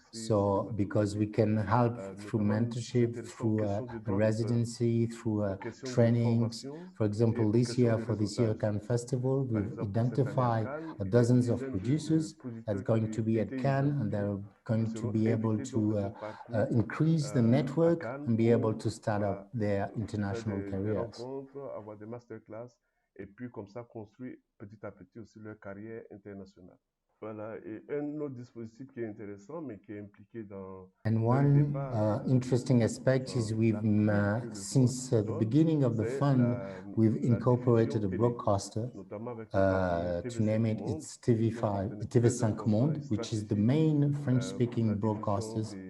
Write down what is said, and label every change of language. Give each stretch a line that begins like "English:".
English: So, because we can help through mentorship, through a residency, through trainings. For example, this year for the Sierra Cannes Festival, we've identified dozens of producers that's going to be at Cannes, and they're going to be able to increase the network and be able to start up their international careers.
French: Avoir des masterclass, et puis comme ça construire petit à petit aussi leur carrière internationale. Voilà, et un autre dispositif qui est intéressant, mais qui est impliqué dans...
English: And one interesting aspect is we've, since the beginning of the fund, we've incorporated a broadcaster, to name it, it's TV5 Monde, which is the main French-speaking broadcaster.